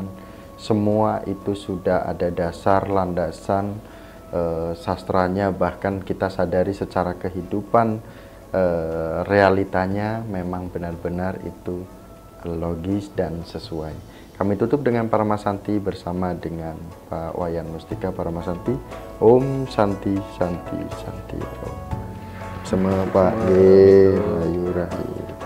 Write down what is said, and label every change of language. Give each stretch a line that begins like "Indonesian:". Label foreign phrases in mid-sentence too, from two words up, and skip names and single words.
Indonesian: Semua itu sudah ada dasar landasan sastranya, bahkan kita sadari secara kehidupan realitanya memang benar-benar itu logis dan sesuai. Kami tutup dengan Paramasanti bersama dengan Pak Wayan Mustika Paramasanti.
Sanskrit: Om Santi Santi Santi Om.
Indonesian: Sama Pak G. Rahayu Rahayu.